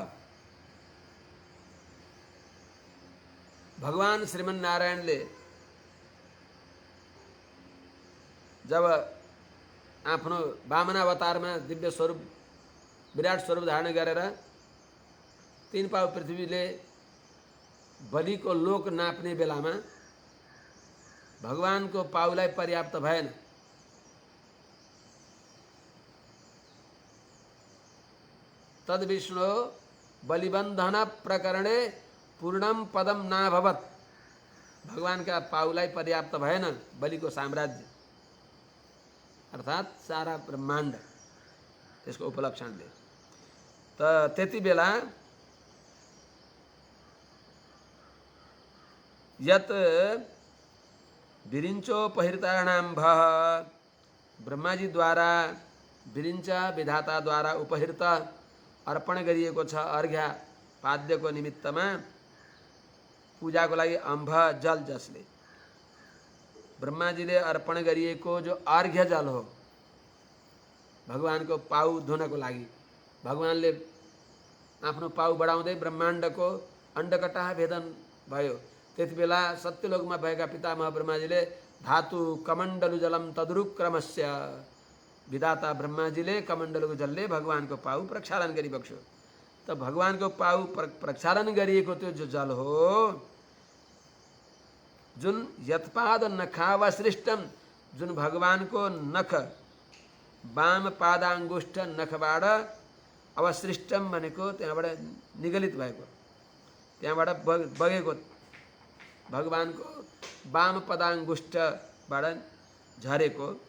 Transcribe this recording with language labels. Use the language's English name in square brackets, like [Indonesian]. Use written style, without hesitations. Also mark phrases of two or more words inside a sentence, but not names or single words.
[Nepali] भगवान श्रीमन नारायणले जब आफ्नो वामन अवतारमा दिव्य स्वरूप विराट स्वरूप धारण गरेर 3 पाउ पृथ्वीले बलिको लोक नाप्ने बेलामा भगवानको पाउलाई पर्याप्त भएन। [Sanskrit] तद विष्णु बलिबन्धन प्रकरणे पूर्णम पदम नाभवत। [Nepali] भगवानका पाउलाई पर्याप्त भएन बलिको साम्राज्य अर्थात सारा ब्रह्माण्ड त्यसको उपलक्षणले। त त्यति बेला [Sanskrit] यत विरिञ्चो पहिर्तार्हणाम्भ, [Nepali] ब्रह्माजी द्वारा विरिञ्च विधाता द्वारा उपहिर्त अर्पण गरिएको छ अर्घ्य पाद्यको निमित्तमा पूजाको लागि अम्भ जल, जसले ब्रह्माजीले अर्पण गरिएको जो अर्घ्य जल हो भगवानको पाउ धुनको लागि। भगवानले आफ्नो पाउ बढाउँदै ब्रह्माण्डको अण्डकटा भेदन भयो। त्यति बेला सत्यलोकमा भएका पितामह ब्रह्माजीले [Sanskrit] धातु कमण्डलु जलम तदुरुक्रमस्य, [Nepali] विधाता ब्रह्माजीले कमण्डलुको जलले भगवानको पाउ प्रक्षालन गरिबक्स्यो। त भगवानको पाउ प्रक्षालन गरिएको त्यो जो जल हो, जुन [Sanskrit] यत्पाद नखावसृष्टम, [Nepali] जुन भगवानको नख वाम पादाङ्गुष्ठ नखबाट अवसृष्टम भनेको त्यहाँबाट निगलित भएको, त्यहाँबाट बगेको भगवानको वाम पदाङ्गुष्ठबाट झरेको